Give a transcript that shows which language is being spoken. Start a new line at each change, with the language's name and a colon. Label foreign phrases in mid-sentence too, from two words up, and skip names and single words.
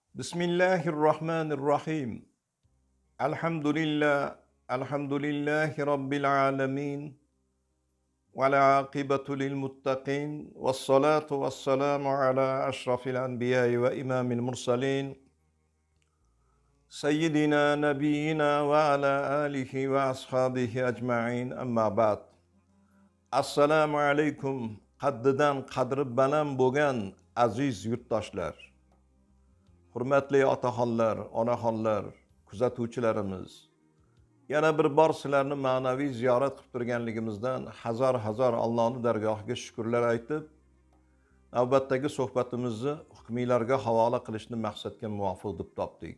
Arabic: بسم الله الرحمن الرحيم. الحمد لله، الحمد لله رب العالمين. والعاقبة للمتقين. والصلاة والسلام على أشرف الأنبياء وإمام المرسلين. سيدنا، نبينا وعلى آله وأصحابه أجمعين. أما بعد. السلام عليكم.
Uzbek: Qaddidan qadri baland bo'lgan aziz yurtdoshlar. Hurmatli otaxonlar, onaxonlar, kuzatuvchilarimiz, yana bir bor sizlarni ma'naviy ziyorat qilib turganligimizdan hazar Allohning dargohiga shukrlar aytib, navbatdagi suhbatimizni hukmiylarga havola qilishni maqsadga muvofiq deb topdik.